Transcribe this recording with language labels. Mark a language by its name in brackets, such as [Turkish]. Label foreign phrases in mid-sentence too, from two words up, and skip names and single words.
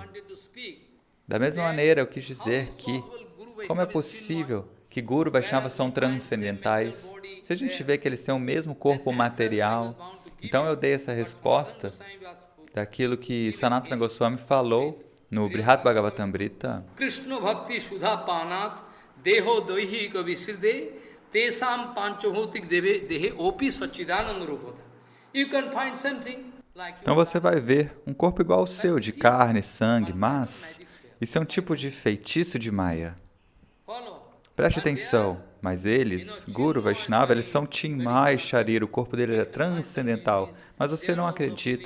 [Portuguese] Da mesma maneira, eu quis dizer que, como é possível que Guru Vaishnava são transcendentais? Se a gente vê que eles têm o mesmo corpo material, então eu dei essa resposta daquilo que Sanatana Goswami falou no Brihad Bhagavatamrita. [Sanskrit] कृष्ण भक्ति सुधा पानात् देहो दैहिक विस्मृते तेषां पाञ्चभौतिक देहे अपि सच्चिदानन्द रूपता. [English] You can find something like [Portuguese] Então você vai ver um corpo igual ao seu, de carne, sangue, mas isso é um tipo de feitiço de Maya. Preste atenção, mas eles, Guru Vaishnava, eles são [Sanskrit] चिन्मय शरीर, [Portuguese] o corpo deles é transcendental, mas você não acredita.